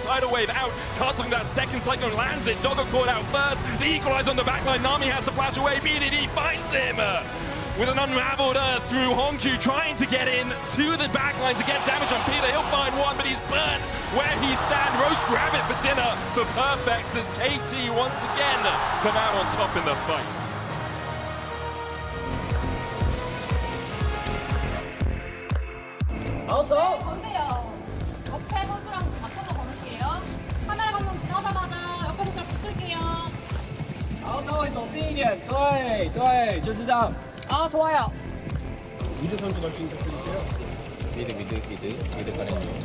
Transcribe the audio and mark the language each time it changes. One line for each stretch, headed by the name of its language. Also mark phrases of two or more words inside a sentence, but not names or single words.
English: Tidal Wave out, Casting that second Cyclone lands it, Doggo caught out first, the equalize on the backline, Nami has to flash away, BDD finds him! With an unraveled Earth through Hongju, trying to get in to the backline to get damage on Peter. He'll find one, but he's burnt where he stand. Roast grab it for dinner for Perfect as KT once again come out on top in the fight.
Korean: 보세요. 옆에 선수랑 바꿔서 걸을게요. 카메라 감독 지나자마자 옆에 선수랑 붙을게요.
Chinese: 好，稍微走近一点，对对，就是这样。
Korean: 아, 좋아요. 미드 선수 갈 수 있을까요? 미드 가는 중.